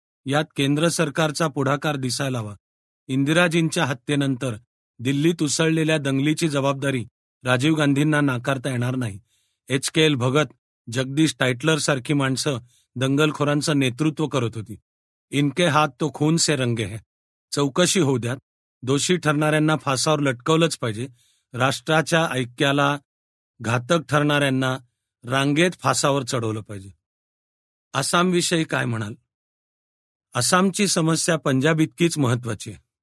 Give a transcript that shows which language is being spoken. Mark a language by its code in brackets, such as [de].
[mr] यात केंद्र सरकारचा पुढाकार दिसायला हवा. इंदिराजींच्या हत्येनंतर दिल्लीत उसळलेल्या दंगलीची जबाबदारी राजीव गांधींना नाकारता येणार नाही. HKL भगत, जगदीश टायटलर सारखी माणसं दंगलखोरांचं नेतृत्व करत होती. [hi] इनके हात तो खून से रंगे है. [mr] चौकशी होऊ द्यात. दोषी ठरणाऱ्यांना फासावर लटकवलंच पाहिजे. राष्ट्राच्या ऐक्याला घातक ठरणाऱ्यांना रांगेत फासावर चढवलं पाहिजे. आसामविषयी काय म्हणाल? आसामची समस्या पंजाब इतकीच महत्वाची आहे.